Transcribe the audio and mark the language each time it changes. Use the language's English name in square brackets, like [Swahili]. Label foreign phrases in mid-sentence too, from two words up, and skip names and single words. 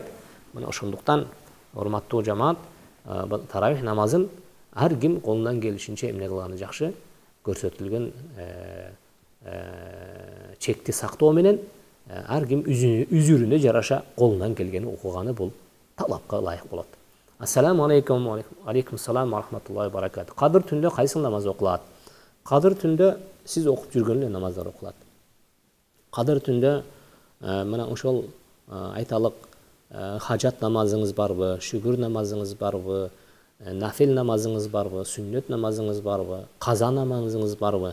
[Kyrgyz] Мына ошондуктан урматтуу жамаат, таравих намазын ар ким колунан келишинче эмне кылганы жакшы, көрсөтүлгөн чекти сактоо менен ар ким үзүрүнө жараша колунан келгени окуганы бул талапка ылайык болот. [Arabic] السلام عليكم عليكم السلام ورحمة الله وبركاته. [Kyrgyz] Кадыр түндө кайсы намаз окулат? Кадыр түндө сиз окуп жүргөн эле намаздар окулат. Кадыр түндө мына ошол айталык хажат намазыңыз барбы, шүгүр намазыңыз барбы, нафил намазыңыз барбы, сүннөт намазыңыз барбы, каза намазыңыз барбы?